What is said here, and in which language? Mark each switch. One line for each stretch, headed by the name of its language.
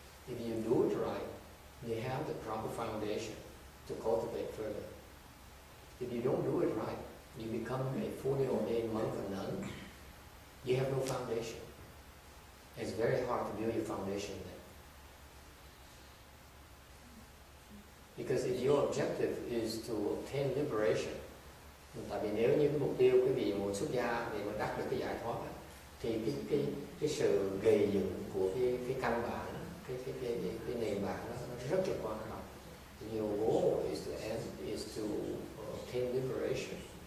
English: If you do it right, you have the proper foundation to cultivate further. If you don't do it right, you become a fully ordained monk or nun, you have no foundation. It's very hard to build your foundation then. Because if your objective is to obtain liberation,
Vietnamese: tại vì nếu như cái mục tiêu quý vị muốn xuất gia để mà đạt được cái giải thoát, thì cái sự gây dựng của cái căn bản, cái nền bản nó rất là quan trọng.
English: Your goal is to obtain liberation.